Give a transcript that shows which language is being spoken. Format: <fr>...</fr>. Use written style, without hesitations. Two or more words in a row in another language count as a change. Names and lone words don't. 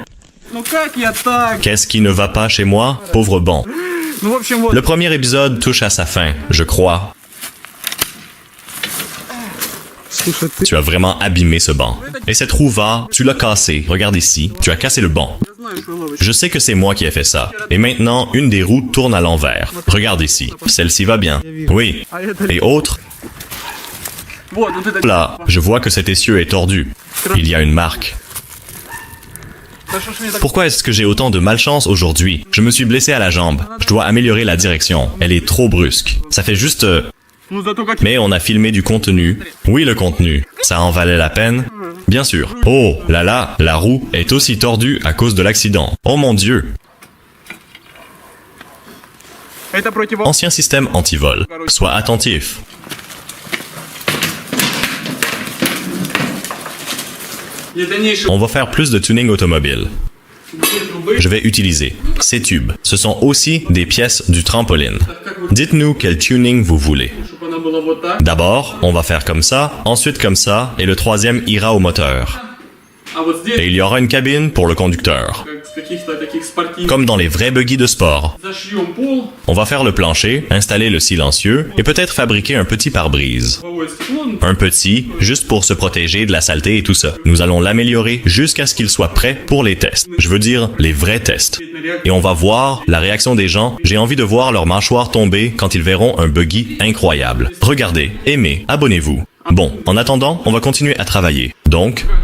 <ru>Ну как я так?</ru> <fr>Qu'est-ce qui ne va pas chez moi? Pauvre bon.</fr> <ru>Ну, в общем, вот.</ru> <fr>Le premier épisode touche à sa fin, je crois.</fr> <ru>Слушай, ты...</ru> <fr>Tu as vraiment abîmé ce banc. Et cette roue va, tu l'as cassé. Regarde ici, tu as cassé le banc.</fr> <ru>Я знаю, что ловишь.</ru> <fr>Je sais que c'est moi qui ai fait ça. Et maintenant, une des roues tourne à l'envers. Regarde ici, celle-ci va bien. Oui.</fr> <ru>А это...</ru> <fr>Et autre?</fr> <ru>Вот, вот это...</ru> <fr>Là, je vois que cet essieu est tordu. Il y a une marque.</fr> <ru>Да что ж мне так...</ru> <fr>Pourquoi est-ce que j'ai autant de malchance aujourd'hui? Je me suis blessé à la jambe. Je dois améliorer la direction. Elle est trop brusque. Ça fait juste...</fr> <ru>Ну зато как...</ru> <fr>Mais on a filmé du contenu. Oui, le contenu. Ça en valait la peine? Bien sûr. Oh, là là, la roue est aussi tordue à cause de l'accident. Oh mon Dieu.</fr> <ru>Это против...</ru> <fr>Ancien système anti-vol. Sois attentif.</fr> <ru>И дальнейшее...</ru> <fr>On va faire plus de tuning automobile.</fr> <ru>Где трубы?</ru> <fr>Je vais utiliser ces tubes. Ce sont aussi des pièces du trampoline. Dites-nous quel tuning vous voulez.</fr> <ru>Чтобы она была вот так.</ru> <fr>D'abord, on va faire comme ça, ensuite comme ça, et le troisième ira au moteur.</fr> <ru>А вот здесь...</ru> <fr>Et il y aura une cabine pour le conducteur.</fr> <ru>Как с каких-то таких спортивных...</ru> <fr>Comme dans les vrais buggy de sport.</fr> <ru>Зашьем пол,</ru> <fr>On va faire le plancher, installer le silencieux, et peut-être fabriquer un petit pare-brise.</fr> <ru>лобовое стекло, ну,</ru> <fr>Un petit, juste pour se protéger de la saleté et tout ça. Nous allons l'améliorer jusqu'à ce qu'il soit prêt pour les tests. Je veux dire, les vrais tests. Et on va voir la réaction des gens. J'ai envie de voir leur mâchoire tomber quand ils verront un buggy incroyable. Regardez, aimez, abonnez-vous. Bon, en attendant, on va continuer à travailler.</fr>